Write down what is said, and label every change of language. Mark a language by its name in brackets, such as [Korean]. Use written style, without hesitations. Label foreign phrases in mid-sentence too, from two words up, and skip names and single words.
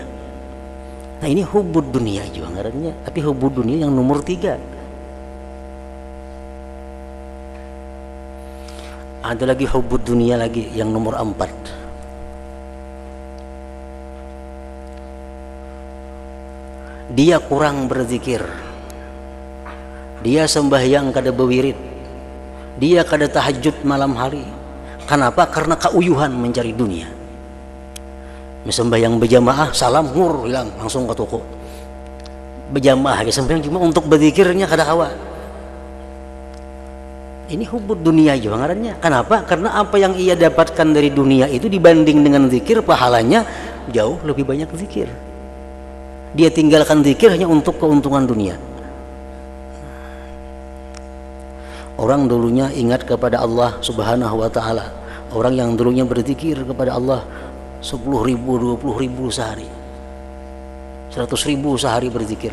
[Indonesian] Nah ini [Arabic] hubud dunia [Indonesian] juga katanya. Tapi [Arabic] hubud dunia [Indonesian] yang nomor 3. Ada lagi [Arabic] hubud dunia [Indonesian] lagi yang nomor 4. Dia kurang berzikir, [Banjar] dia sembahyang kada bewirid, dia kada tahajud malam hari. [Indonesian] Kenapa? Karena keuyuhan mencari dunia. Sembahyang berjamaah salam ngur hilang langsung ke toko. [Banjar] Berjamaah sembahyang cuma untuk berzikirnya kada kawa. Ini [Arabic] hubud dunia [Banjar] juga ngarannya. Kenapa? [Indonesian] Karena apa yang ia dapatkan dari dunia itu dibanding dengan zikir pahalanya jauh lebih banyak zikir. Dia tinggalkan zikir hanya untuk keuntungan dunia. Orang dulunya ingat kepada Allah [Arabic] Subhanahu wa ta'ala, [Indonesian] orang yang dulunya berzikir kepada Allah 10.000, 20.000 sehari, 100.000 sehari berzikir.